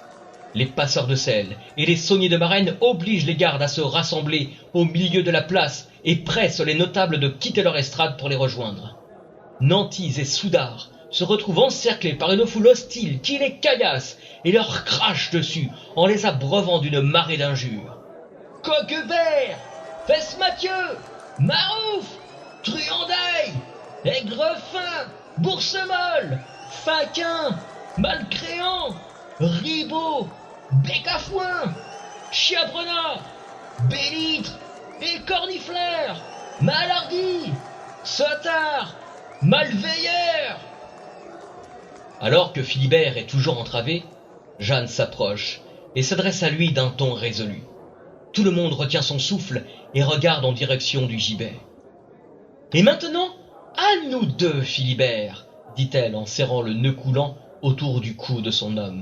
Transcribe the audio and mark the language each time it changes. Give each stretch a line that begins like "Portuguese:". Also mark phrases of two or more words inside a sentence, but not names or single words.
French: Les passeurs de sel et les sauniers de Marennes obligent les gardes à se rassembler au milieu de la place et pressent les notables de quitter leur estrade pour les rejoindre. Nantis et Soudard se retrouvent encerclés par une foule hostile qui les caillasse et leur crache dessus en les abreuvant d'une marée d'injures. Coquebert, Fesse-Mathieu, Marouf, Truandaille, Aigrefin, Boursemolle, Faquin, Malcréant, Ribot, Bécafouin, Chiabrenat, Bélitre et Cornifleur, Malardi, Sotard, Malveilleur. Alors que Philibert est toujours entravé, Jeanne s'approche et s'adresse à lui d'un ton résolu. Tout le monde retient son souffle et regarde en direction du gibet. « Et maintenant, à nous deux, Philibert, dit-elle en serrant le nœud coulant autour du cou de son homme.